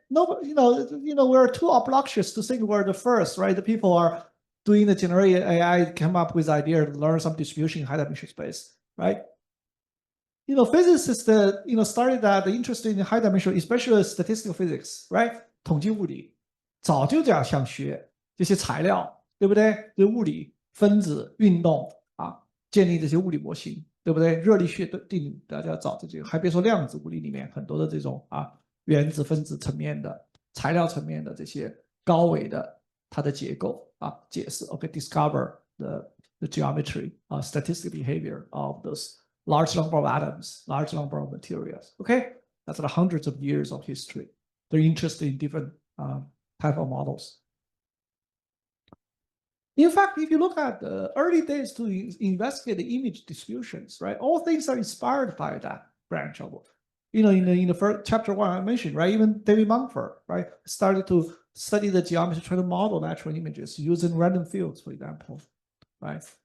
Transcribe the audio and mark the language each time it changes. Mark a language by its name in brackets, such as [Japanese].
[English] No, we're too obnoxious to think we're the first, right? The people are doing the generative AI come up with idea to learn some distribution in high dimensional space, right? Physicists that started that interested in high dimensional, especially statistical physics, right? [Chinese] 统计物理早就这样想学这些材料，对不对？对物理、分子、运动啊，建立这些物理模型，对不对？热力学的定理大家找这个，还别说量子物理里面很多的这种原子、分子层面的、材料层面的这些高维的它的结构解释。 [English] OK, discover the geometry, statistical behavior of those large number of atoms, large number of materials. Okay, that's the hundreds of years of history. They're interested in different type of models. In fact, if you look at the early days to investigate the image distributions, right, all things are inspired by that branch of, in the first chapter 1 I mentioned, right, even David Mumford, right, started to study the geometry, try to model natural images using random fields, for example. Right?